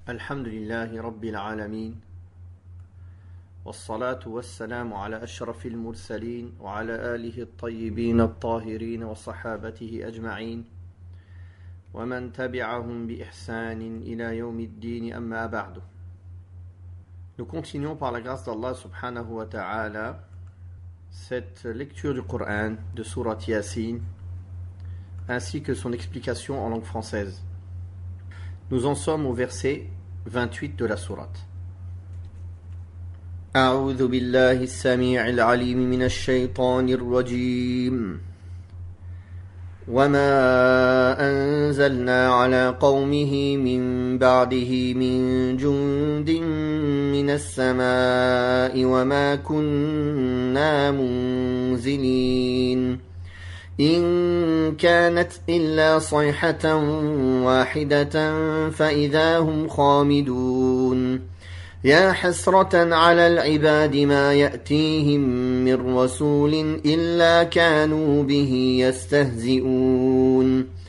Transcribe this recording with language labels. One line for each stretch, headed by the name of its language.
Arabic: الحمد لله رب العالمين والصلاة والسلام على أشرف المرسلين وعلى آله الطيبين الطاهرين وصحابته أجمعين ومن تبعهم بإحسان إلى يوم الدين أما بعد.
French: Nous continuons par la grâce d'Allah subhanahu wa ta'ala cette lecture du Coran de Surat Yasin ainsi que son explication en langue française. Nous en sommes au verset 28 de la sourate.
Arabic: أعوذ بالله السميع العليم من الشيطان الرجيم وما أنزلنا على قومه من بعده من جند من السماء وما كنا منزلين إن كانت إلا صيحة واحدة فإذا هم خامدون يا حسرة على العباد ما يأتيهم من رسول إلا كانوا به يستهزئون